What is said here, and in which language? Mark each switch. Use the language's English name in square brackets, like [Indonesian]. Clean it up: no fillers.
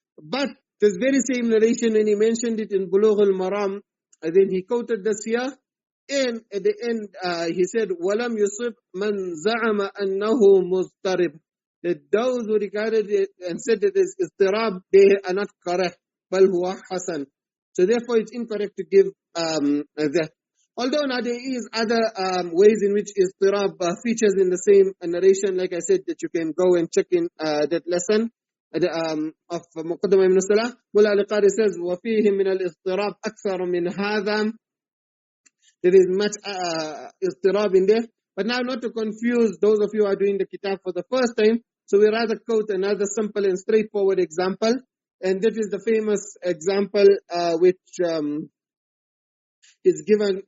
[English] But this very same narration, when he mentioned it in Bulugh al-Maram, then he quoted this here, and at the end he said, [Arabic] وَلَمْ يُصِبْ مَنْ زَعَمَ أَنَّهُ مُضْطَرِبٌ, [English] that those who regarded it and said it is istirab, they are not correct. [Arabic] بَلْ هُوَ حَسَنٌ. [English] So therefore it's incorrect to give that. Although now there is other ways in which istirab features in the same narration, like I said, that you can go and check in that lesson of Muqaddamah ibn Salah. Mullah al-Qari says, [Arabic] وَفِيهِ مِنَ الْإِضْطِرَابِ أَكْثَرُ مِنْ هَذَا. [English] There is much istirab in there. But now, not to confuse those of you who are doing the kitab for the first time, so we rather quote another simple and straightforward example. And that is the famous example which is given.